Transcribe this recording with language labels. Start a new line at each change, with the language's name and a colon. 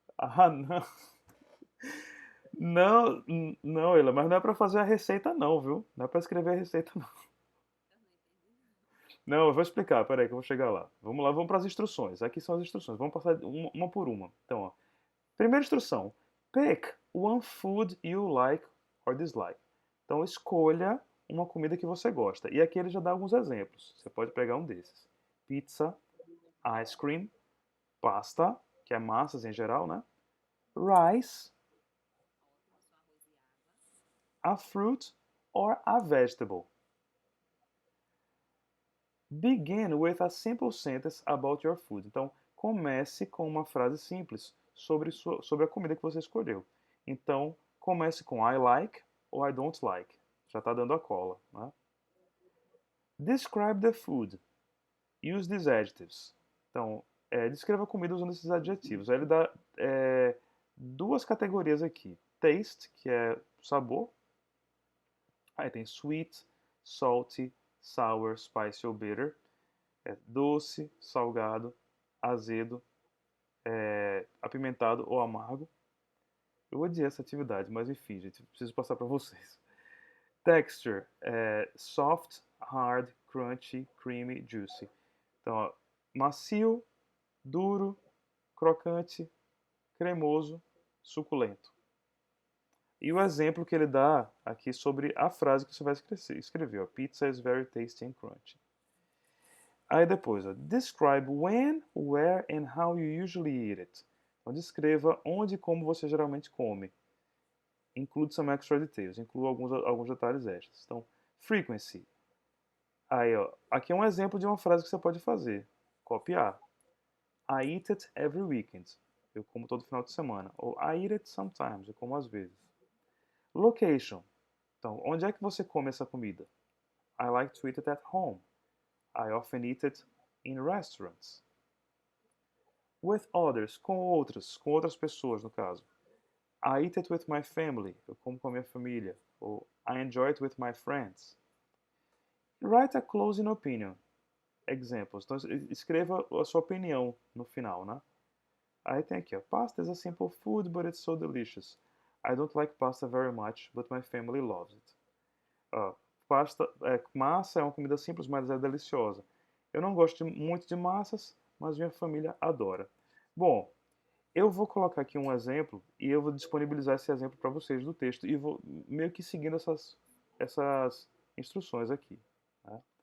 Portuguese: ah, não. Não, não, Ela, mas não é para fazer a receita, não, viu? Não é para escrever a receita, não. Eu não entendi. Não, eu vou explicar, peraí que eu vou chegar lá. Vamos lá, vamos para as instruções. Aqui são as instruções. Vamos passar uma por uma. Então, ó. Primeira instrução.
English: Pick one food you like or dislike.
Portuguese: Então, escolha uma comida que você gosta. E aqui ele já dá alguns exemplos. Você pode pegar um desses. Pizza, ice cream, pasta, que é massas em geral, né?
English: Rice,
Portuguese: Ótimo, só arroz e água.
English: a fruit or a vegetable. Begin with a simple sentence about your food.
Portuguese: Então, comece com uma frase simples sobre a comida que você escolheu. Então, comece com
English: I like
Portuguese: ou
English: I don't like.
Portuguese: Já está dando a cola. Né?
English: Describe the food. Use these adjectives.
Portuguese: Então, descreva a comida usando esses adjetivos. Aí ele dá 2 categorias aqui. Taste, que é sabor. Aí tem
English: sweet, salty, sour, spicy
Portuguese: ou bitter. Doce, salgado, azedo, apimentado ou amargo. Eu odiei essa atividade, mas enfim, gente, preciso passar para vocês.
English: Texture, soft, hard, crunchy, creamy, juicy.
Portuguese: Então, ó, macio, duro, crocante, cremoso, suculento. E o exemplo que ele dá aqui sobre a frase que você vai escrever.
English: Ó, Pizza is very tasty and crunchy.
Portuguese: Aí depois, ó,
English: describe when, where and how you usually eat it.
Portuguese: Então, descreva onde e como você geralmente come.
English: Include some extra details.
Portuguese: Inclua alguns detalhes extras. Então, frequency. Aí, ó, aqui é um exemplo de uma frase que você pode fazer. Copiar.
English: I eat it every weekend.
Portuguese: Eu como todo final de semana. Ou
English: I eat it sometimes.
Portuguese: Eu como às vezes. Location. Então, onde é que você come essa comida?
English: I like to eat it at home. I often eat it in restaurants. With others,
Portuguese: com outras pessoas, no caso.
English: I eat it with my family,
Portuguese: eu como com a minha família. Ou
English: I enjoy it with my friends. Write a closing opinion. Examples.
Portuguese: Então, escreva a sua opinião no final, né? Aí tem aqui, ó.
English: Pasta is a simple food, but it's so delicious. I don't like pasta very much, but my family loves it.
Portuguese: Ó, massa é uma comida simples, mas é deliciosa. Eu não gosto muito de massas, mas minha família adora. Bom, eu vou colocar aqui um exemplo e eu vou disponibilizar esse exemplo para vocês do texto e vou meio que seguindo essas instruções aqui. Tá?